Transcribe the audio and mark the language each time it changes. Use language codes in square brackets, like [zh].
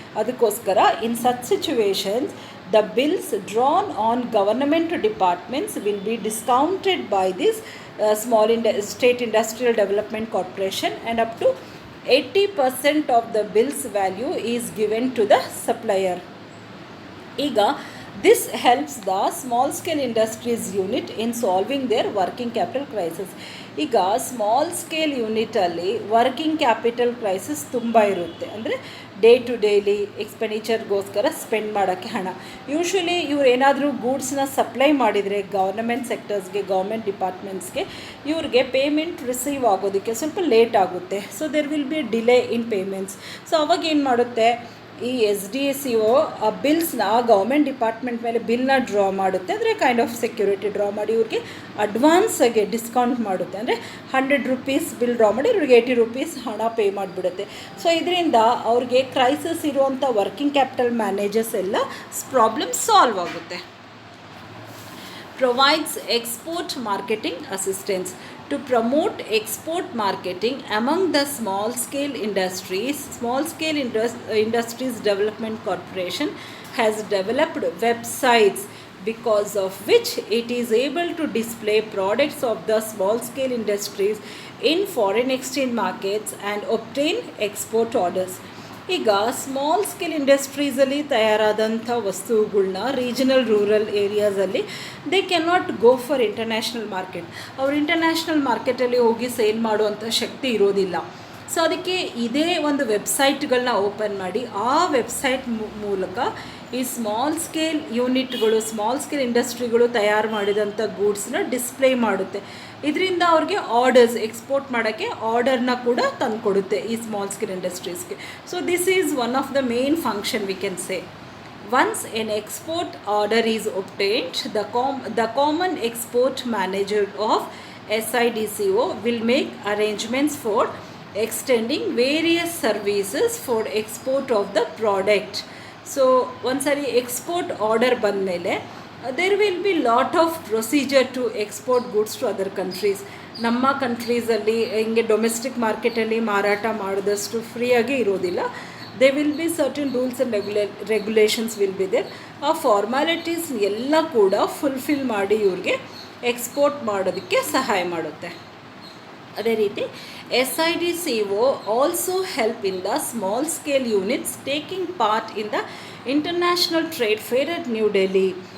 [kn] ಅದಕ್ಕೋಸ್ಕರ [en] In such situations the bills drawn on government departments will be discounted by this State Industrial Development Corporation and up to 80% of the bills value is given to the supplier. [kn] ಈಗ [en] this helps the small scale industries unit in solving their working capital crisis. [kn] ಈಗ small scale ಯೂನಿಟಲ್ಲಿ working capital crisis ತುಂಬ ಇರುತ್ತೆ. ಅಂದರೆ day to daily ಎಕ್ಸ್ಪೆಂಡಿಚರ್ಗೋಸ್ಕರ spend ಮಾಡೋಕ್ಕೆ ಹಣ. Usually ಇವ್ರು ಏನಾದರೂ ಗೂಡ್ಸ್ನ supply ಮಾಡಿದರೆ ಗೌರ್ನಮೆಂಟ್ ಸೆಕ್ಟರ್ಸ್ಗೆ, ಗೌರ್ಮೆಂಟ್ ಡಿಪಾರ್ಟ್ಮೆಂಟ್ಸ್ಗೆ, ಇವ್ರಿಗೆ ಪೇಮೆಂಟ್ ರಿಸೀವ್ ಆಗೋದಕ್ಕೆ ಸ್ವಲ್ಪ ಲೇಟ್ ಆಗುತ್ತೆ. [en] So there will be delay in payments. [kn] So ಅವಾಗ ಏನು ಮಾಡುತ್ತೆ, ಈ SDCO ಆ ಬಿಲ್ಸ್ನ ಗೌರ್ಮೆಂಟ್ ಡಿಪಾರ್ಟ್ಮೆಂಟ್ ಮೇಲೆ ಬಿಲ್ನ ಡ್ರಾ ಮಾಡುತ್ತೆ. ಅಂದರೆ ಕೈಂಡ್ ಆಫ್ ಸೆಕ್ಯೂರಿಟಿ ಡ್ರಾ ಮಾಡಿ ಇವ್ರಿಗೆ ಅಡ್ವಾನ್ಸಾಗಿ ಡಿಸ್ಕೌಂಟ್ ಮಾಡುತ್ತೆ. ಅಂದರೆ 100 ರೂಪೀಸ್ ಬಿಲ್ ಡ್ರಾ ಮಾಡಿ ಇವ್ರಿಗೆ 80 ರೂಪೀಸ್ ಹಣ ಪೇ ಮಾಡಿಬಿಡುತ್ತೆ. ಸೊ ಇದರಿಂದ ಅವ್ರಿಗೆ ಕ್ರೈಸಿಸ್ ಇರುವಂಥ ವರ್ಕಿಂಗ್ ಕ್ಯಾಪಿಟಲ್ ಮ್ಯಾನೇಜರ್ಸ್ ಎಲ್ಲ ಪ್ರಾಬ್ಲಮ್ ಸಾಲ್ವ್ ಆಗುತ್ತೆ. [en] Provides export marketing assistance. To promote export marketing among the small scale industries, Industries Development Corporation has developed websites because of which it is able to display products of the small scale industries in foreign exchange markets and obtain export orders. [kn] ಈಗ small scale ಇಂಡಸ್ಟ್ರೀಸಲ್ಲಿ ತಯಾರಾದಂಥ ವಸ್ತುಗಳನ್ನ regional rural ಏರಿಯಾಸಲ್ಲಿ [en] They can not go for international market. [kn] ಅವ್ರು international ಮಾರ್ಕೆಟಲ್ಲಿ ಹೋಗಿ sale ಮಾಡುವಂಥ ಶಕ್ತಿ ಇರೋದಿಲ್ಲ. So ಅದಕ್ಕೆ ಇದೇ ಒಂದು ವೆಬ್ಸೈಟ್ಗಳನ್ನ ಓಪನ್ ಮಾಡಿ ಆ ವೆಬ್ಸೈಟ್ ಮೂಲಕ ಈ ಸ್ಮಾಲ್ ಸ್ಕೇಲ್ ಯೂನಿಟ್ಗಳು, ಸ್ಮಾಲ್ ಸ್ಕೇಲ್ ಇಂಡಸ್ಟ್ರಿಗಳು ತಯಾರು ಮಾಡಿದಂಥ ಗೂಡ್ಸ್ನ ಡಿಸ್ಪ್ಲೇ ಮಾಡುತ್ತೆ. ಇದರಿಂದ ಅವ್ರಿಗೆ ಆರ್ಡರ್ಸ್ ಎಕ್ಸ್ಪೋರ್ಟ್ ಮಾಡೋಕ್ಕೆ ಆರ್ಡರ್ನ ಕೂಡ ತಂದುಕೊಡುತ್ತೆ ಈ small scale ಇಂಡಸ್ಟ್ರೀಸ್ಗೆ. [en] So this is one of the main function we can say. Once an export order is obtained, the common export manager of SIDCO will make arrangements for extending various services for export of the product. So [kn] ಒಂದ್ಸರಿ export order ಬಂದಮೇಲೆ [en] there will be lot of procedure to export goods to other countries. [kn] ನಮ್ಮ ಕಂಟ್ರೀಸಲ್ಲಿ ಹಿಂಗೆ domestic ಮಾರ್ಕೆಟಲ್ಲಿ ಮಾರಾಟ ಮಾಡಿದಷ್ಟು ಫ್ರೀಯಾಗಿ ಇರೋದಿಲ್ಲ. [en] there will be certain rules and regulations will be there. [kn] ಆ ಫಾರ್ಮಾಲಿಟೀಸ್ ಎಲ್ಲ ಕೂಡ ಫುಲ್ಫಿಲ್ ಮಾಡಿ ಇವ್ರಿಗೆ ಎಕ್ಸ್ಪೋರ್ಟ್ ಮಾಡೋದಕ್ಕೆ ಸಹಾಯ ಮಾಡುತ್ತೆ. ಅದೇ ರೀತಿ [en] SIDCO also help in the small scale units taking part in the international trade fair at new Delhi.